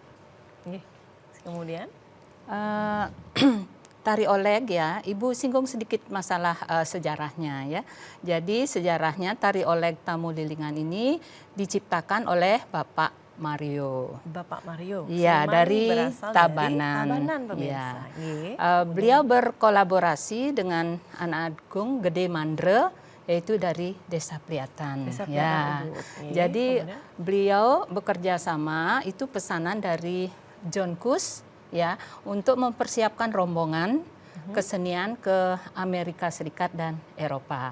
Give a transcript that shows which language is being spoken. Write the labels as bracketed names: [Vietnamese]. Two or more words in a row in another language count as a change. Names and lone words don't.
[Indonesian] Kemudian tari olek ya, Ibu singgung sedikit masalah sejarahnya ya. Jadi sejarahnya tari olek tamu lilingan ini diciptakan oleh Bapak Mario. Bapak Mario. Iya, dari Tabanan. Tabanan pemirsa. Ya. Beliau berkolaborasi dengan anak agung Gede Mandre, yaitu dari Desa Pliatan. Desa ya. Jadi beliau bekerja sama, itu pesanan dari John Kus ya, untuk mempersiapkan rombongan kesenian ke Amerika Serikat dan Eropa.